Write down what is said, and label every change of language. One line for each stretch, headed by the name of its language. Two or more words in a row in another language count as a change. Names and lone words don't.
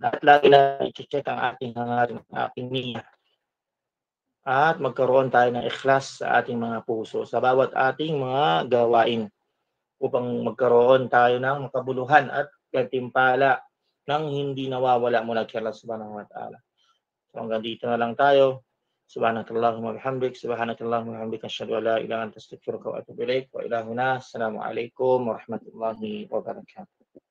Filipino: At lagi na i-check ang ating hangarin, ating niya. At magkaroon tayo ng ikhlas sa ating mga puso sa bawat ating mga gawain upang magkaroon tayo ng makabuluhan at gantimpala ng hindi nawawala mula kay
Arabic: الله سبحانه وتعالى.
Filipino: So hanggang dito na lang tayo.
Arabic: سبحانك اللهم وبحمدك سبحانك اللهم وبحمدك أشهد أن لا إله إلا أنت أستغفرك وأتوب إليك. وإلى هنا السلام عليكم ورحمة الله وبركاته.